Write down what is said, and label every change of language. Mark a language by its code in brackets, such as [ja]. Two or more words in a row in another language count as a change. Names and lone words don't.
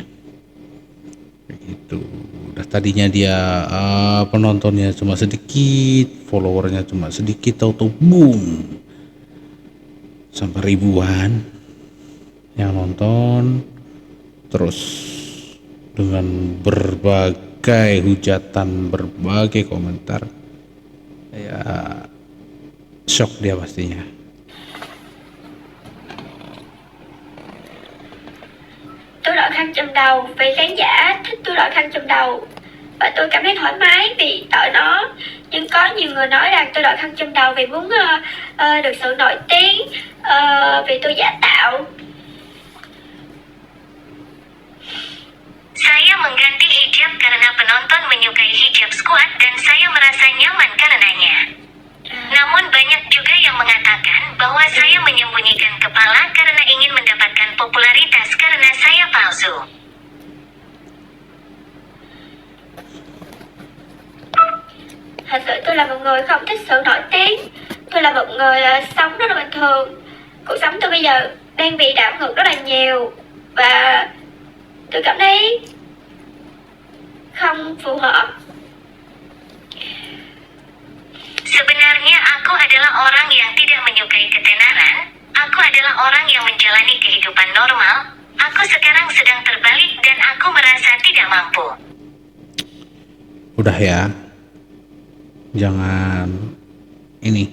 [id] Itu udah tadinya dia penontonnya cuma sedikit, followernya cuma sedikit, tahu-tahu boom sampai ribuan yang nonton, terus dengan berbagai hujatan, berbagai komentar, ya shock dia pastinya. [vi] Tôi đội khăn trùm đầu vì khán giả thích tôi đội khăn trùm đầu và tôi cảm thấy thoải mái vì đội nó. Nhưng có nhiều người nói rằng tôi đội khăn trùm đầu vì muốn được sự nổi tiếng, vì tôi giả tạo. [id] Saya mengganti hijab karena penonton menyukai hijab squad dan saya merasa nyaman karenanya. Namun banyak juga yang mengatakan bahwa saya menyembunyikan kepala karena ingin mendapatkan popularitas karena saya palsu. [vi] Thật sự tôi là một người không thích sự nổi tiếng. Tôi là một người sống rất là bình thường. Cuộc sống tôi bây giờ đang bị đảo ngược rất là nhiều và tôi cảm thấy không phù hợp. [id] Sebenarnya aku adalah orang yang tidak menyukai ketenaran. Aku adalah orang yang menjalani kehidupan normal. Aku sekarang sedang terbalik dan aku merasa tidak mampu. Udah ya, jangan ini.